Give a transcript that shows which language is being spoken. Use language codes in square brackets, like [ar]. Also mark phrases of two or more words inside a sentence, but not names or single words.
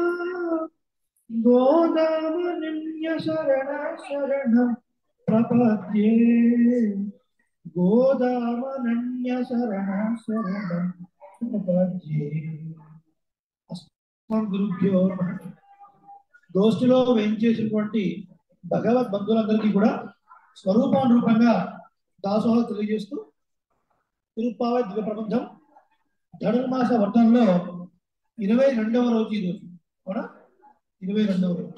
[sa] गोदामनन्य शरण शरणं प्रपद्ये गोदामनन्य शरण शरणं प्रपद्ये। अस्मद् गुरुभ्यो नमः। [te] దోస్తిలో వేయించేసినటువంటి భగవద్ బంధువులందరికీ కూడా స్వరూపానురూపంగా దాసోహం తెలియజేస్తూ తిరుప్పావై దివ్య ప్రబంధం ధనుర్మాస వర్ధంలో 22వ రోజు ఈ రోజు అవునా, 22వ రోజు.